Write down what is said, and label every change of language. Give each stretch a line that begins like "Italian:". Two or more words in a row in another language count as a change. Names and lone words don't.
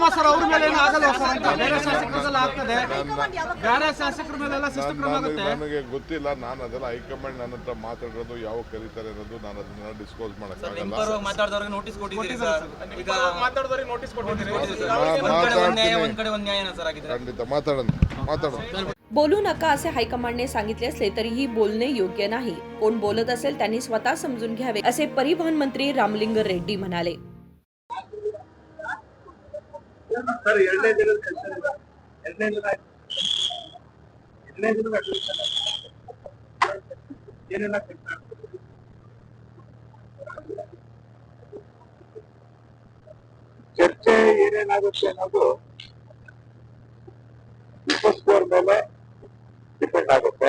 Kannada: ನನಗೆ ಗೊತ್ತಿಲ್ಲ, ನಾನು ಅದೆಲ್ಲ ಹೈಕಮಾಂಡ್ ನನ್ನ ಹತ್ರ ಮಾತಾಡೋದು ಯಾವಾಗ ಕರೀತಾರೆ ಅನ್ನೋದು ನಾನು ಅದನ್ನ ಡಿಸ್ಕ್ಲೋಸ್ ಮಾಡೋಕ್ಕಾಗಲ್ಲ. ಖಂಡಿತ ಮಾತಾಡೋಣ.
Marathi: बोलू नका असे हायकमांडने सांगितले असले तरीही बोलणे योग्य नाही. कोण बोलत असेल त्यांनी स्वतः समजून घ्यावे असे परिवहन मंत्री रामलिंग रेड्डी म्हणाले.
Kannada: ಸರ್ ಎರಡನೇ ದಿನದ ಎರಡನೇ ದಿನದ ಏನೆಲ್ಲ ಚರ್ಚೆ ಏನೇನಾಗುತ್ತೆ ಅನ್ನೋದು ವಿಪಕ್ಷದವ್ರ ಮೇಲೆ ಡಿಪೆಂಡ್ ಆಗುತ್ತೆ.